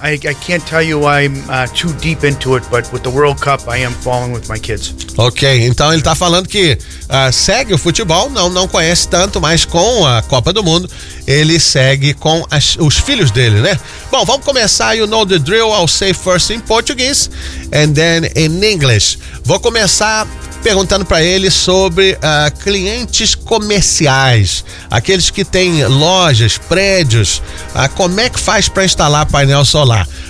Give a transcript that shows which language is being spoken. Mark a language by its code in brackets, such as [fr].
[en] I can't tell you I'm too deep into it, but with the World Cup, I am following with my kids. [pt] Ok, então ele está falando que segue o futebol, não conhece tanto, mas com a Copa do Mundo, ele segue com os filhos dele, né? Bom, vamos começar. [en] You know the drill. I'll say first in Portuguese and then in English. [pt] Vou começar perguntando para ele sobre clientes comerciais, aqueles que têm lojas, prédios, como é que faz para instalar painel solar?